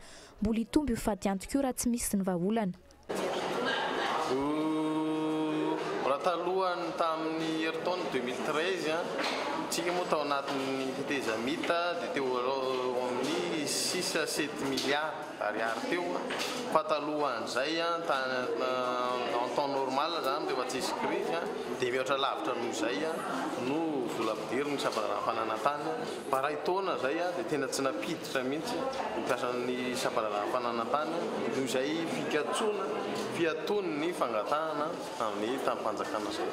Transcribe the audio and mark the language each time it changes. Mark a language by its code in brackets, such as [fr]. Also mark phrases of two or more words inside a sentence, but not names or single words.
[mg] Mbola hitomby ho faty antokoa raha tsy misy ny vahaolana. Raha talohany tamin'ny herintaona 2013 tsika moa tao anatin'ny fitezamita dia teo amin'ny 6 à 7 milliards ariary teo fa talohan'izay [fr] en temps normal [mg] zany dia efa tsisy crise dia mihoatra lavitra noho izay no vola ampidiriny ny sampana fananantany fa raha taona zay dia tena tsy napiditra mihitsy mampiasan'ny sampana fananantany noho izay fikatsoana fiatony ny fangatahana amin'ny tamin'ny-panjakana zay.